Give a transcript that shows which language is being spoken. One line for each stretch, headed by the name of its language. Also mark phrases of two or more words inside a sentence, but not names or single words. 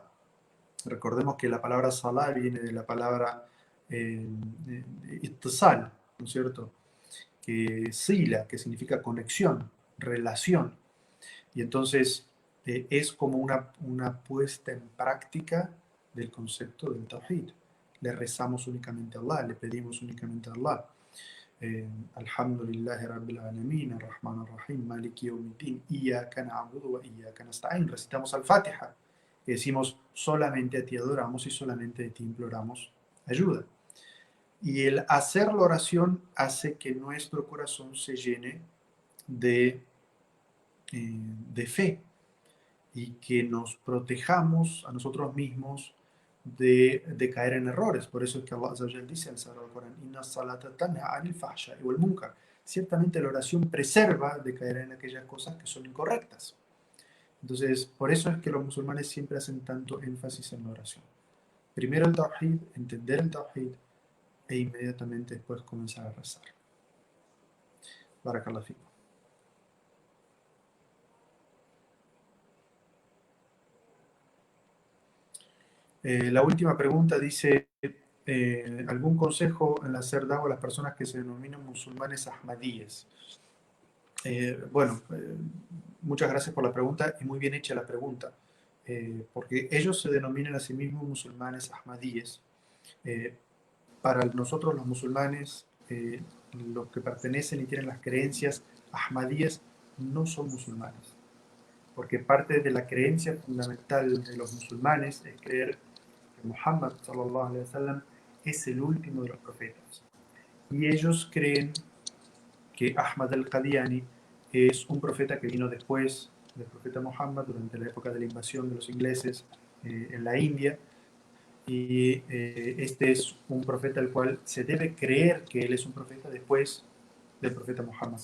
Spanish: Recordemos que la palabra salah viene de la palabra ittisal, ¿no es cierto? Que sila, que significa conexión, relación. Y entonces es como una puesta en práctica del concepto del tawhid. Le rezamos únicamente a Allah, le pedimos únicamente a Allah.
Arabic: الحمد لله رب العالمين الرحمن الرحيم مالك يوم الدين إياك نعبد وإياك نستعين.
Spanish: Recitamos al-Fatiha y decimos solamente a ti adoramos y solamente de ti imploramos ayuda. Y el hacer la oración hace que nuestro corazón se llene de fe y que nos protejamos a nosotros mismos de caer en errores. Por eso es que Allah
Arabic: عز وجل
Spanish: dice en el Sagrado Corán,
Arabic: إن الصلاة تنهى عن الفحشاء والمنكر.
Spanish: Ciertamente la oración preserva de caer en aquellas cosas que son incorrectas. Entonces, por eso es que los musulmanes siempre hacen tanto énfasis en la oración. Primero el tawhid, entender el tawhid, e inmediatamente después comenzar a rezar.
Arabic: بارك الله فيكم.
Spanish: La última pregunta dice, ¿algún consejo en hacer dawa a las personas que se denominan musulmanes ahmadíes? Bueno, muchas gracias por la pregunta y muy bien hecha la pregunta, porque ellos se denominan a sí mismos musulmanes ahmadíes. Eh, para nosotros los musulmanes, los que pertenecen y tienen las creencias ahmadíes, no son musulmanes, porque parte de la creencia fundamental de los musulmanes es creer que Muhammad
Arabic: صلى الله عليه وسلم
Spanish: es el último de los profetas. Y ellos creen que Ahmad al-Qadiani es un profeta que vino después del profeta Muhammad durante la época de la invasión de los ingleses en la India. Y este es un profeta al cual se debe creer que él es un profeta después del profeta Muhammad.